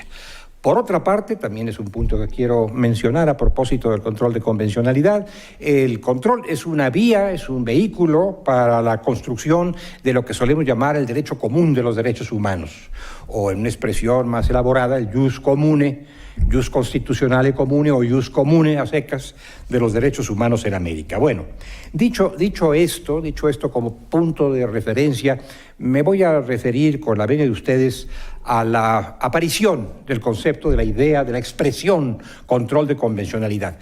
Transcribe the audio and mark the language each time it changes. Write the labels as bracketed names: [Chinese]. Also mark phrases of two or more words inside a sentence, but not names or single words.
[Spanish] Por otra parte, también es un punto que quiero mencionar a propósito del control de convencionalidad. El control es una vía, es un vehículo para la construcción de lo que solemos llamar el derecho común de los derechos humanos, o en una expresión más elaborada, el [Latin] jus comune, jus constitucionale comune [Spanish] o [Latin] jus comune [Spanish] a secas de los derechos humanos en América. Bueno, dicho esto como punto de referencia, me voy a referir, con la venia de ustedes, a la aparición del concepto, de la idea, de la expresión control de convencionalidad.